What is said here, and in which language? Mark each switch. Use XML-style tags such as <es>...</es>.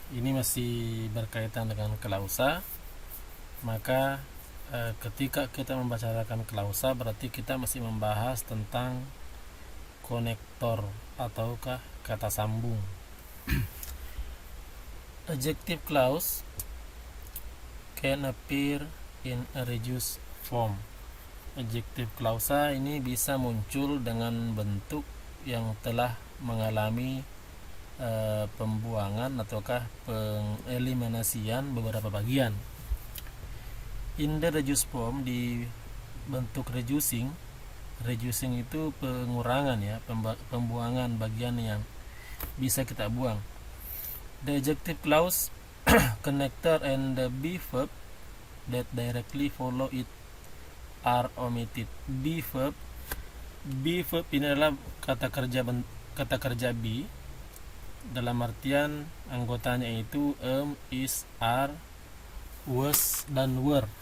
<id>Ini masih berkaitan dengan klausa. Maka ketika kita membicarakan klausa, berarti kita masih membahas tentang konektor ataukah kata sambung.</id> <en>Adjective clause can appear in a reduced form.</en> <id>Adjective klausa ini bisa muncul dengan bentuk yang telah mengalami pembuangan ataukah pengeliminasian beberapa bagian.</id> <en>In the reduced form,</en> <id>di bentuk reducing itu pengurangan ya, pembuangan bagian yang bisa kita buang.</id> <en>The adjective clause connector and the be verb that directly follow it are omitted.</en> <id>Be verb ini adalah kata kerja be, dalam artian anggotanya itu is, are, was dan were.</id>